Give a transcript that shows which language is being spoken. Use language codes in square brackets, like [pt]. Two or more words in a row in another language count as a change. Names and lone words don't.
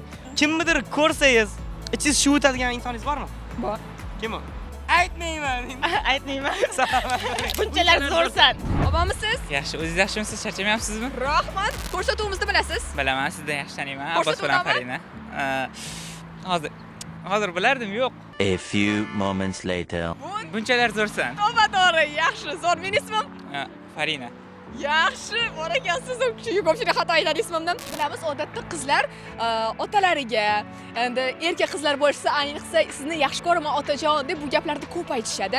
[uz] Kimnidir ko'rsangiz, ichingiz shuvitadigan insoningiz bormi? Bor. Kim u? Aytmayman. Aytmayman. Salom. Bunchalar zo'rsan. Obomisiz? Yaxshi, o'zingiz yaxshimisiz? Charchamayapsizmi? Rahmat. Ko'rsatuvimizni bilasiz? Bilaman, sizdan yaxshi taniyman. Abbos bilan Farina. Hozir bilardim, yo'q. [en] A few moments later. [uz] Bunchalar zo'rsan. To'g'ri, yaxshi. Zo'r, meni ismim. Ha, Farina. Yaxshi, bor ekansiz. Ko'pchilik xato aytadi ismimdan. Bilamiz, odatda qizlar otalariga, endi erkak qizlar bo'lsa, ayniqsa sizni yaxshi ko'raman otajon deb bu gaplarni ko'p aytishadi.